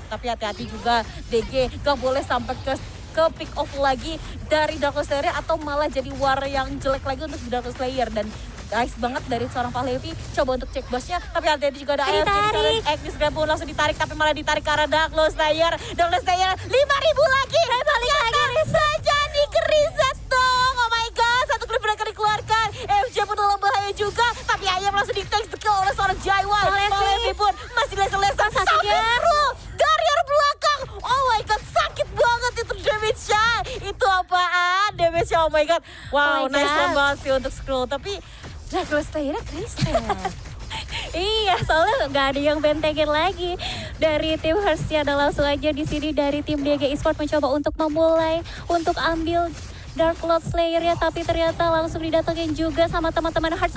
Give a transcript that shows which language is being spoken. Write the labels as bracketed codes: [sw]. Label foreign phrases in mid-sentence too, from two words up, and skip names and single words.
[id] Tapi hati-hati juga DG gak boleh sampai ke pick off lagi dari Dark Lord Slayer atau malah jadi war yang jelek lagi untuk Dark Lord Slayer. Dan guys banget dari seorang Pahlevi coba untuk cek bosnya, tapi hati-hati juga ada Ditarik. Agnes Grab pun langsung ditarik, tapi malah ditarik ke arah Dark Lord Slayer 5.000 lagi balik lagi saja di reset dong. [en] Oh my god, [id] satu klip mereka dikeluarkan, FJ pun dalam bahaya juga, tapi ayam langsung di [en] take the kill [id] oleh seorang Jaiwan. Pahlevi pun masih lesa-lesa sampai bro dari arah belakang. [en] Oh my god, [id] sakit banget itu damage-nya. Itu apaan damage-nya, [en] oh my god. Wow, Oh my nice God. [id] banget sih untuk scroll, tapi Dark Lord Slayer reset. Iya, soalnya nggak ada yang bentengin lagi dari tim Hearts ya. Dan langsung aja di sini dari tim DG Esports mencoba untuk memulai untuk ambil Dark Lord Slayer ya, tapi ternyata langsung didatengin juga sama teman-teman Hearts.